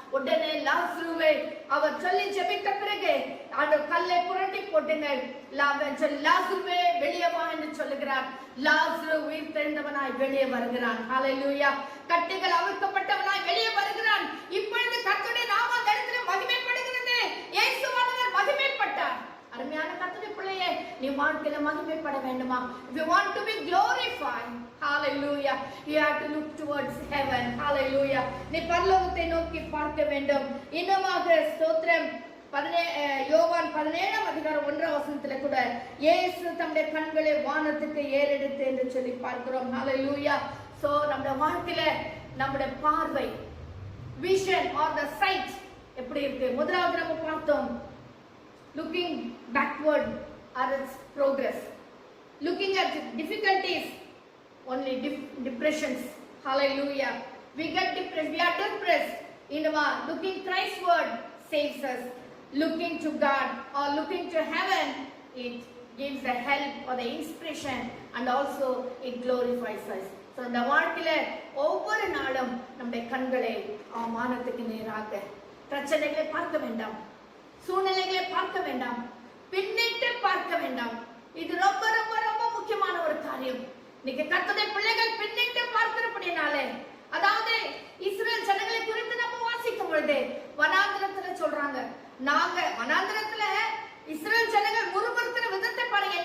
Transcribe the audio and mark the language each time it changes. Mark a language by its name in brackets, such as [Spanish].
[Tamil] உடனே லாசருவை அவர் சொல்லி ஜெபித்த பிறகு அந்த கல்லை புரட்டி போட்டுங்கள், லாசருவே வெளியே வா என்று சொல்லுகிறார். லாசரு உயிர் தெழுந்தவனாய் வெளியே வருகிறான். ஹல்லேலூயா. கட்டுகள் அவிழ்க்கப்பட்டவனாய் வெளியே வருகிறான். இப்பொழுது கர்த்தருடைய நாமம் அந்த இடத்துல மகிமைப்படுகிறது. இயேசுவானவர் மகிமைப்பட்டார். அருமையான கர்த்தருடைய பிள்ளையே, நீ வாழ்க்கையில மகிமைப்பட வேண்டுமா? [English] If you want to be glorified, hallelujah, you have to look towards heaven. [Tamil] Hallelujah. நீ பரலோகத்தை நோக்கி பார்க்க வேண்டும். இன்னுமாக ஸ்தோத்திரம், யோவான் 17 அதிகாரம் 1 கூட இயேசு தம்முடைய கண்களை வானத்துக்கு ஏறெடுத்து என்று சொல்லி பார்க்கிறோம். ஹல்லேலூயா. சோ நம்முடைய வாழ்க்கையில நம்முடைய பார்வை, [English] vision or the sight [Tamil] எப்படி இருக்கு? முதலாவது நம்ம பார்த்தோம், [English] looking backward or its progress, looking at difficulties, only depressions. Hallelujah. We get depressed, we are depressed. Looking Christward saves us. Looking to God or looking to heaven, it gives the help or the inspiration, and also it glorifies us. [Tamil] So இந்த வாழ்க்கையில ஒவ்வொரு நாளும் நம்முடைய கண்களை வானத்துக்கு நேராக, பிரச்சனைகளை பார்க்க வேண்டாம், சூழ்நிலைகளை பார்க்க வேண்டாம், பின்னிட்டு பார்க்க வேண்டாம். இது ரொம்ப ரொம்ப ரொம்ப முக்கியமான ஒரு காரியம். இன்னைக்கு கர்த்தருடைய பிள்ளைகள் பின்னிட்டு பார்க்கிறபடினாலே, அதாவது இஸ்ரவேல் ஜனங்களை குறித்து நம்ம வாசிக்கும் பொழுது வனாந்திரத்துல சொல்றாங்க, நாங்க வனாந்திரத்துல இஸ்ரவேல் ஜனங்கள் முறுமுறுக்கிற விதத்தை பாருங்க.